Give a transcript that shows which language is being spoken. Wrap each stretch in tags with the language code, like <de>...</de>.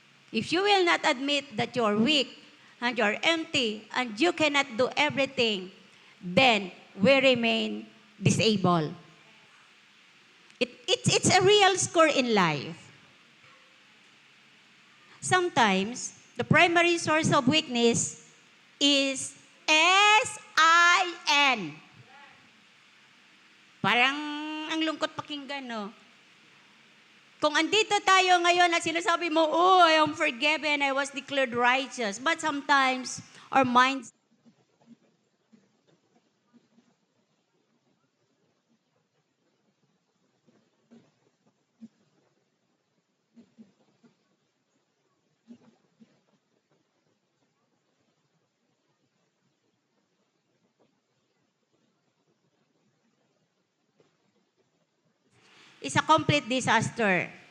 <en>If you will not admit that you're weak and you're empty and you cannot do everything, then we remain disabled. It's a real score in life. Sometimes, the primary source of weakness is S-I-N.</en> <tl>Parang ang lungkot pakinggan, no? Kung andito tayo ngayon at sinasabi mo,</tl> <en>oh, I am forgiven, I was declared righteous. But sometimes, our minds is a complete disaster.</en>